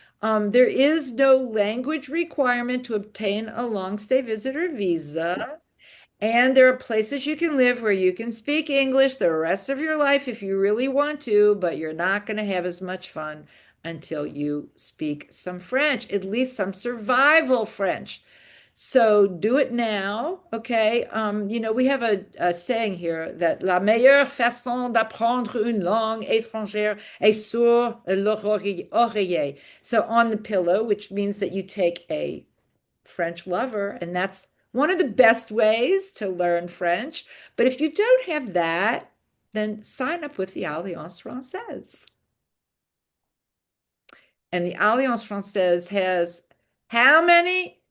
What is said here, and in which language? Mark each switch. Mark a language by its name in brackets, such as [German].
[English] There is no language requirement to obtain a long stay visitor visa. And there are places you can live where you can speak English the rest of your life if you really want to, but you're not going to have as much fun until you speak some French, at least some survival French. So do it now, okay? We have a saying here that [French] la meilleure façon d'apprendre une langue étrangère est sur l'oreiller. [English] So on the pillow, which means that you take a French lover, and that's one of the best ways to learn French. But if you don't have that, then sign up with the Alliance Française. And the Alliance Française has how many?